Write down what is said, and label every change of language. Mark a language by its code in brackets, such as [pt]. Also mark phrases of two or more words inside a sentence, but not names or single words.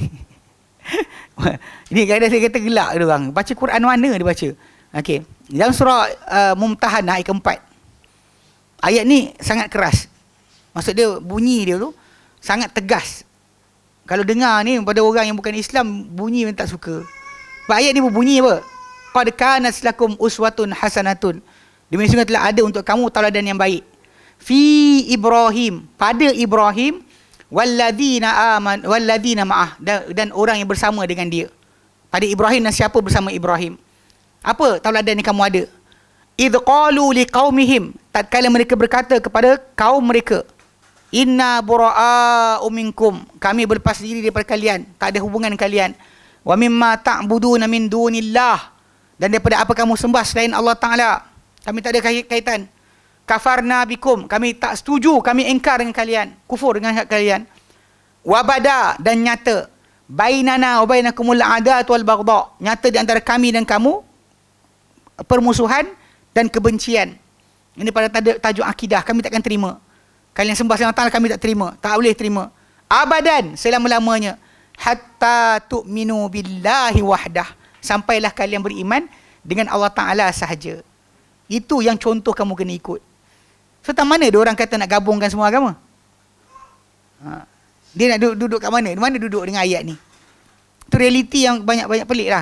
[ms] Ini kadang saya kata gelak dia orang. Baca Quran mana dia baca? Okey. Dalam surah Mumtahanah ayat keempat. Ayat ni sangat keras. Maksud dia, bunyi dia tu sangat tegas. Kalau dengar ni pada orang yang bukan Islam, bunyi yang tak suka. Sebab ayat ni berbunyi apa? [ar] قد كانت لكم أسوة حسنة. [ms] Demi sungguh telah ada untuk kamu tauladan yang baik. [ar] في إبراهيم, [ms] pada Ibrahim, [ar] والذين معه, [ms] dan orang yang bersama dengan dia. Pada Ibrahim dan siapa bersama Ibrahim. Apa tauladan yang kamu ada? [ar] إذ قالوا لقومهم, [ms] tatkala mereka berkata kepada kaum mereka, [ar] إنا برآء منكم, [ms] kami berlepas diri daripada kalian, tak ada hubungan kalian. [ar] ومما تعبدون من دون الله, [ms] dan daripada apa kamu sembah selain Allah Ta'ala, kami tak ada kaitan. [ar] كفرنا بكم, [ms] kami tak setuju, kami engkar dengan kalian, kufur dengan kalian. Wabada, dan nyata, [ar] بيننا وبينكم العداوة والبغضاء, [ms] nyata di antara kami dan kamu permusuhan dan kebencian. Ini pada tajuk akidah, kami takkan terima. Kalian sembah selain Allah, kami tak terima, tak boleh terima. Abadan, selama-lamanya. [ar] حتى تؤمنوا بالله وحده, [ms] sampailah kalian beriman dengan Allah Ta'ala sahaja. Itu yang contoh kamu kena ikut. So tak mana dia orang kata nak gabungkan semua agama? Dia nak duduk kat mana? Di mana duduk dengan ayat ni? Itu realiti yang banyak-banyak pelik lah.